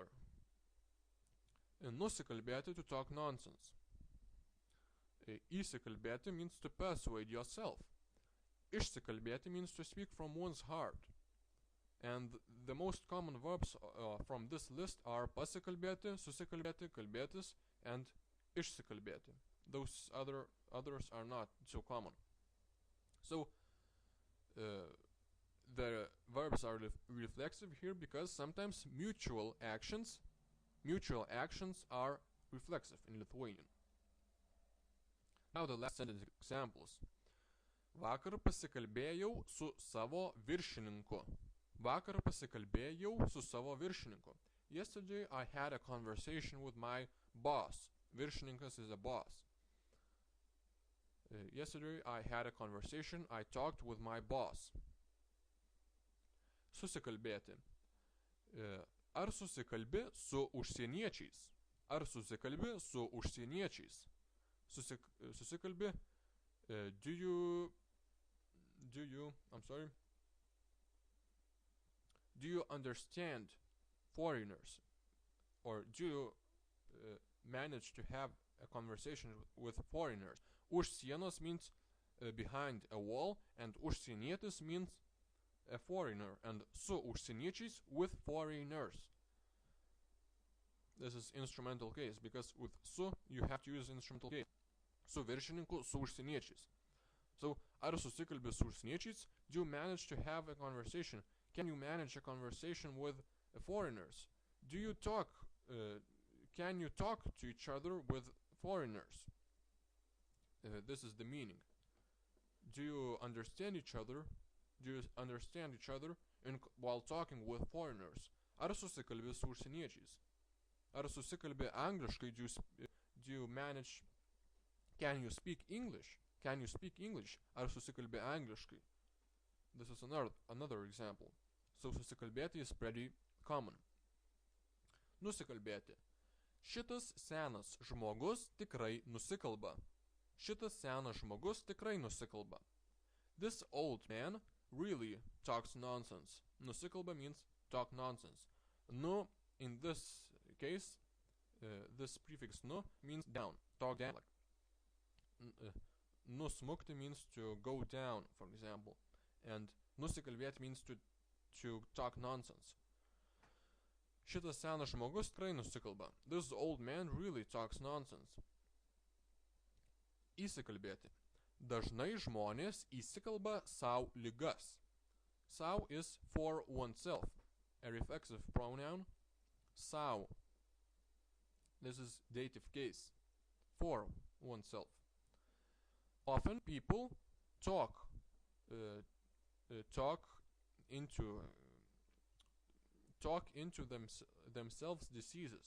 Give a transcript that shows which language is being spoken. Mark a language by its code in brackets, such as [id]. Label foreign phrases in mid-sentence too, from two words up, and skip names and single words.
[en] Nusikalbėti, to talk nonsense. Įsikalbėti means to persuade yourself. Išsikalbėti means to speak from one's heart. And the most common verbs from this list are [lt] pasikalbėti, susikalbėti, kalbėtis, [en] and išsikalbėti. Those others are not so common. So, the verbs are reflexive here because sometimes mutual actions are reflexive in Lithuanian. Now the last sentence examples. [lt] Vakar pasikalbėjau su savo viršininku. Vakar pasikalbėjau su savo viršininku. [en] Yesterday I had a conversation with my boss. Viršininkas is a boss. Yesterday I had a conversation. I talked with my boss. [lt] Susikalbėti. Ar susikalbi su užsieniečiais? Ar susikalbi su užsieniečiais? Susikalbi. [en] Do you understand foreigners? Or do you manage to have a conversation with foreigners? [lt] Už sienos [en] means behind a wall, and užsienietis means a foreigner, and [lt] su užsieniečiais, [en] with foreigners. This is instrumental case, because with su you have to use instrumental case. [lt] Su viršininku, su užsieniečiais. So, ar susikalbi su užsieniečiais? [en] Do you manage to have a conversation? Can you manage a conversation with foreigners? Do you talk? Can you talk to each other with foreigners? This is the meaning. Do you understand each other? Do you understand each other while talking with foreigners? [lt] Ar susikalbi su užsieniečiais? Ar susikalbi angliškai? [en] Do you manage? Can you speak English? Can you speak English? [lt] Ar susikalbi angliškai? [en] This is another example. So susikalbėti is pretty common. [lt] Nusikalbėti. Šitas senas žmogus tikrai nusikalba. Šitas senas žmogus tikrai nusikalba. [en] This old man really talks nonsense. Nusikalba means talk nonsense. Nu, in this case, this prefix nu means down, talk down. Nusmukti means to go down, for example. And nusikalbėti means to talk nonsense. [lt] Šitas senas žmogus tikrai nusikalba. [en] This old man really talks nonsense. [lt] Įsikalbėti. Dažnai žmonės įsikalba sau ligas. [en] Sau is for oneself. A reflexive pronoun. Sau. This is dative case. For oneself. Often people talk into themselves diseases.